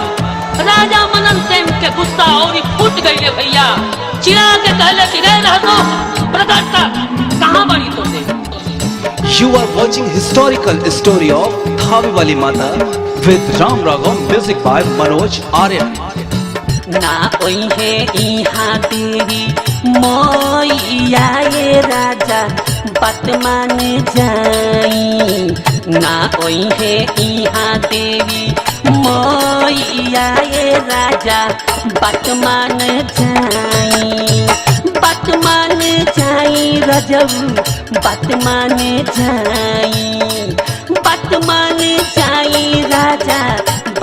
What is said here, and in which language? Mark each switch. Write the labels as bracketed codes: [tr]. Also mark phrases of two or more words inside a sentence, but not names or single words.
[bho] राजा मनन सेन के गुस्सा और फूट गई भैया, चिड़ा के कहले कि रे रहसु प्रकट कर, कहाँ बारी तो से। [en] You are watching historical story of थावे वाली माता with Ram Raghav, music by Manoj Aryan। [bho] ना ओहे इहाँ तेरी मैया ये राजा बात मान जाई, ना ओहे इहाँ तेरी मैया ये राजा बात मान जाई, बात मान जाई रजऊ, बात मान जाई, बात मान जाई राजा